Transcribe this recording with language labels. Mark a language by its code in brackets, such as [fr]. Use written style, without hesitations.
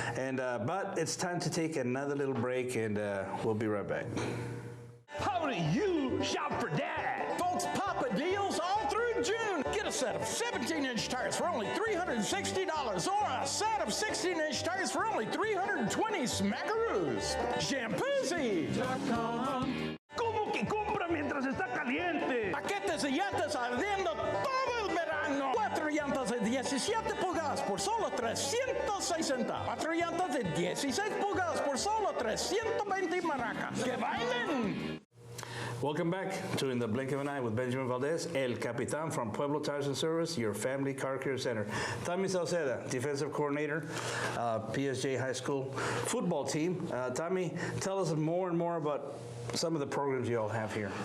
[en] And but it's time to take another little break, and we'll be right back. How do you shop for Dad? Folks, Papa deals all through June. Get a set of 17-inch tires for only $360 or a set of 16-inch tires for only $320 smackaroos. Shampoozy. [es] ¿Cómo que compra mientras está caliente? Paquetes de llantas ardiendo todo el verano. 4 llantas de 17 pulgadas por solo $360. 4 llantas de 16 pulgadas por solo $320 maracas. ¡Que bailen! [en] Welcome back to In the Blink of an Eye with Benjamin Valdez, El Capitan from Pueblo Tires and Service, your family car care center. Tommy Salceda, defensive coordinator, PSJA High School football team. Tommy, tell us more and more about some of the programs you all have here.